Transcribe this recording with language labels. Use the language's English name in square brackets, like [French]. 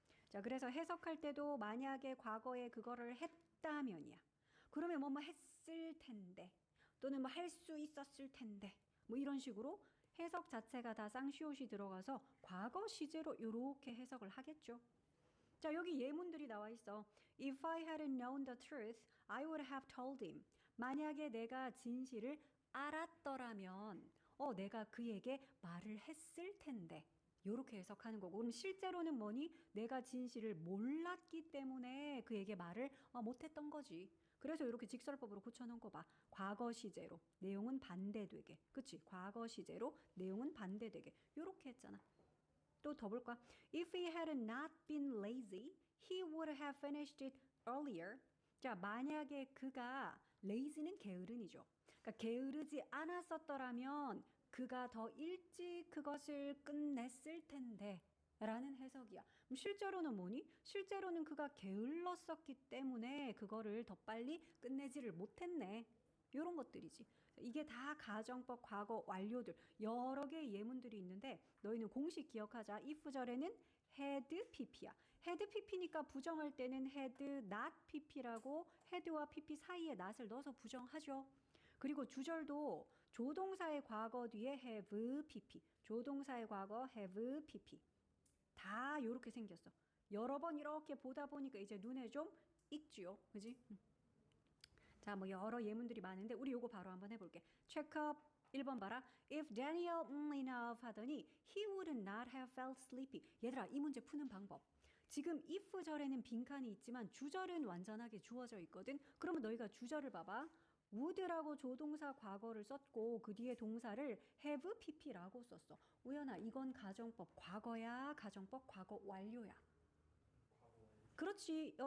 [Korean] 자 그래서 해석할 때도 만약에 과거에 그거를 했다면이야. 그러면 뭐뭐 했을 텐데 또는 뭐 할 수 있었을 텐데 뭐 이런 식으로 해석 자체가 다 쌍시옷이 들어가서 과거 시제로 이렇게 해석을 하겠죠. 자 여기 예문들이 나와 있어. [English] If I hadn't known the truth, I would have told him. [Korean] 만약에 내가 진실을 알았더라면 내가 그에게 말을 했을 텐데 이렇게 해석하는 거고 그럼 실제로는 뭐니? 내가 진실을 몰랐기 때문에 그에게 말을 못했던 거지. 그래서 이렇게 직설법으로 고쳐놓은 거 봐. 과거 시제로 내용은 반대되게. 그치? 과거 시제로 내용은 반대되게. 이렇게 했잖아. 또 더 볼까? [English] If he had not been lazy, he would have finished it earlier. [Korean] 자, 만약에 그가 lazy는 게으른이죠. 그러니까 게으르지 않았었더라면 그가 더 일찍 그것을 끝냈을 텐데 라는 해석이야. 그럼 실제로는 뭐니? 실제로는 그가 게을렀었기 때문에 그거를 더 빨리 끝내지를 못했네. 이런 것들이지. 이게 다 가정법 과거 완료들 여러 개의 예문들이 있는데 너희는 공식 기억하자. if절에는 had pp야. had pp니까 부정할 때는 had not pp라고 had와 pp 사이에 not을 넣어서 부정하죠. 그리고 주절도 조동사의 과거 뒤에 have pp. 조동사의 과거 have pp. 다 이렇게 생겼어. 여러 번 이렇게 보다 보니까 이제 눈에 좀 익지요. 그지? 자, 뭐 여러 예문들이 많은데 우리 요거 바로 한번 해볼게. 체크업 1번 봐라. [English] If Daniel enough [Korean] 하더니 [English] he would not have felt sleepy. [Korean] 얘들아 이 문제 푸는 방법. 지금 if절에는 빈칸이 있지만 주절은 완전하게 주어져 있거든. 그러면 너희가 주절을 봐봐. would라고 조동사 과거를 썼고 그 뒤에 동사를 have pp라고 썼어. 우연아 이건 가정법 과거야 가정법 과거 완료야. 그렇지.